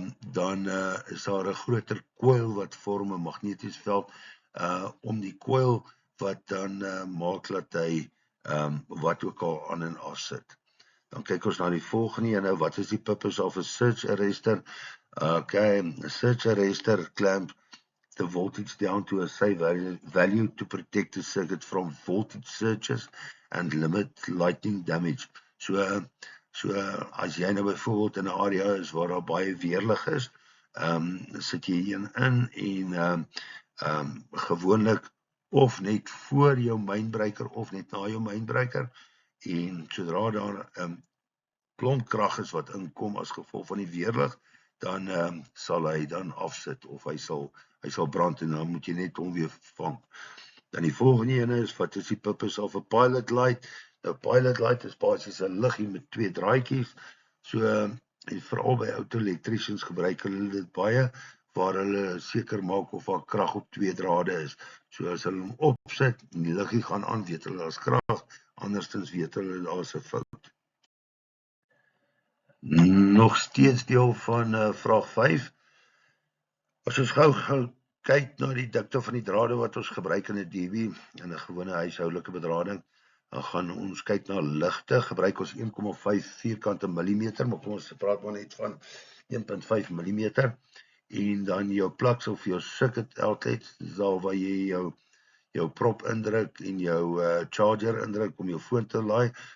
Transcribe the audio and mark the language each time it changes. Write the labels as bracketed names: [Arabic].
[Afrikaans] dan is daar 'n groter coil wat vorm 'n magnetiese veld om die coil wat dan maak dat hy wat ook al aan en af sit. Dan kyk ons na die volgende ene, wat is die [English] purpose of a surge arrestor? Okay, a surge arrestor clamp the voltage down to a safe value to protect the circuit from voltage surges and limit lighting damage. [Afrikaans] So as jy nou byvoorbeeld in 'n area is waar daar baie weerlig is, sit jy een in en gewoonlik of net voor jou mynbreker of net na jou mynbreker, en sodra daar klomp krag is wat inkom as gevolg van die weerlig, dan sal hy dan afsit of hy sal brand en dan moet jy net hom weer vang. Dan die volgende ene is, wat is die [English] purpose of a pilot light? [Afrikaans] Nou, pilot light is basies 'n liggie met 2 draadjies. So, en veral by auto-electricians gebruik hulle dit baie, waar hulle seker maak of daar krag op 2 drade is. So as hulle hom opsit en die liggie gaan aan, weet hulle daar's krag, andersins weet hulle daar's 'n fout. Nog steeds deel van vraag 5. As ons gou kyk na die dikte van die drade wat ons gebruik in 'n dB, in 'n gewone huishoudelike bedrading, dan gaan ons kyk na ligte, gebruik ons 1,5 vierkante millimeter, maar kom ons praat maar net van 1,5 millimeter, en dan jou plugs of jou circuit outlets, dis daar waar jy jou prop indruk en jou charger indruk om jou foon te laai.